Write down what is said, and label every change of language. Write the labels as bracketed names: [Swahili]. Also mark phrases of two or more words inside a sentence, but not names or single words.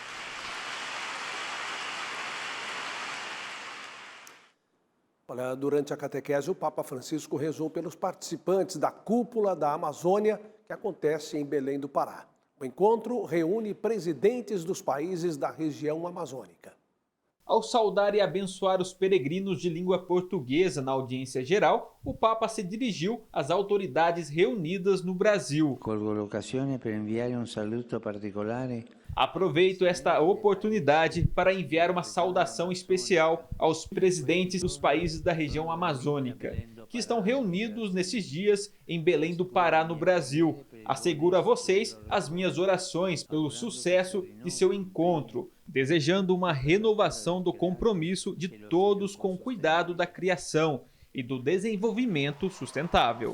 [Portuguese] Olha, durante a catequese, o Papa Francisco rezou pelos participantes da Cúpula da Amazônia, que acontece em Belém do Pará. O encontro reúne presidentes dos países da região amazônica. Ao saudar e abençoar os peregrinos de língua portuguesa na audiência geral, o Papa se dirigiu às autoridades reunidas no Brasil. [Italian] Colgo l'occasione per inviare un saluto particolare. [Portuguese] Aproveito esta oportunidade para enviar uma saudação especial aos presidentes dos países da região amazônica, que estão reunidos nesses dias em Belém do Pará, no Brasil. Asseguro a vocês as minhas orações pelo sucesso de seu encontro, desejando uma renovação do compromisso de todos com o cuidado da criação e do desenvolvimento sustentável.